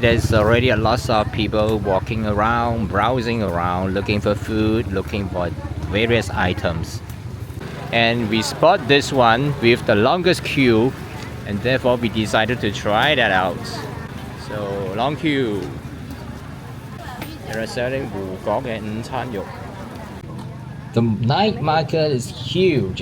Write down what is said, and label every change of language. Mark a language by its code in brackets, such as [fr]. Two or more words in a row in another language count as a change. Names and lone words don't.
[en] There's already a lot of people walking around, browsing around, looking for food, looking for various items. And we spot this one with the longest queue, and therefore we decided to try that out. So long queue. They're selling [yue] 湖角嘅午餐肉. [en] The night market is huge.